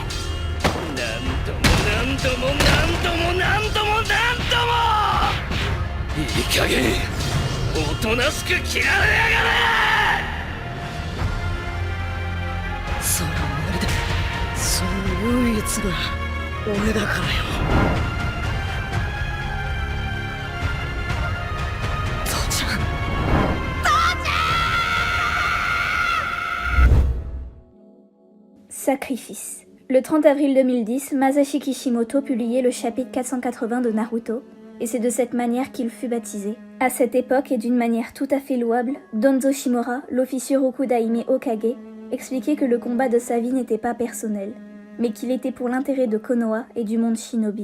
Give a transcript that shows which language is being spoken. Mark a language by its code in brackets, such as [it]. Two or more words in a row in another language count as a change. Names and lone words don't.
[ja] 何度もいい加減おとなしく嫌われやがれ。それは無理だ。その唯一が俺だからよ。父ちゃん。 [fr] Sacrifice. Le 30 avril 2010, Masashi Kishimoto publiait le chapitre 480 de Naruto, et c'est de cette manière qu'il fut baptisé. À cette époque, et d'une manière tout à fait louable, Donzo Shimura, l'officier [ja] 六代目火影, [fr] expliquait que le combat de sa vie n'était pas personnel, mais qu'il était pour l'intérêt de Konoha et du monde shinobi.